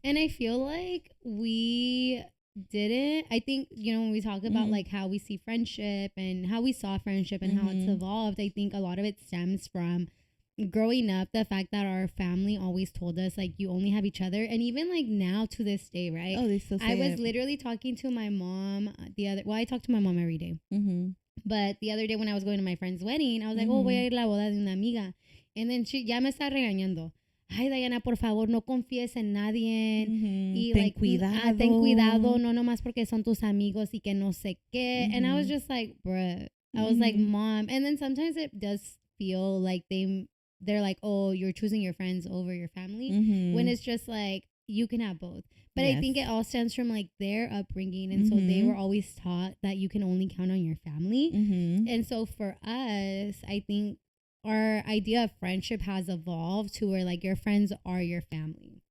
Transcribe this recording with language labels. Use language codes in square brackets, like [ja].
[en] And I feel like we didn't, I think, when we talk about like how we see friendship and how we saw friendship and how it's evolved, I think a lot of it stems from growing up, the fact that our family always told us like you only have each other. And even like now to this day, right? Oh, they still say I was literally talking to my mom I talk to my mom every day. But the other day when I was going to my friend's wedding, I was like, oh, [es] voy a ir a la boda de una amiga. [en] And then she [es] ya me está regañando. Ay, Diana, por favor, no confíes en nadie. Y ten cuidado. Ten cuidado, no nomás porque son tus amigos y que no sé qué. [en] And I was just like, bruh. I was like, Mom. And then sometimes it does feel like they're like, oh, you're choosing your friends over your family. When it's just like, you can have both. But I think it all stems from like their upbringing. And so they were always taught that you can only count on your family. And so for us, I think our idea of friendship has evolved to where like your friends are your family.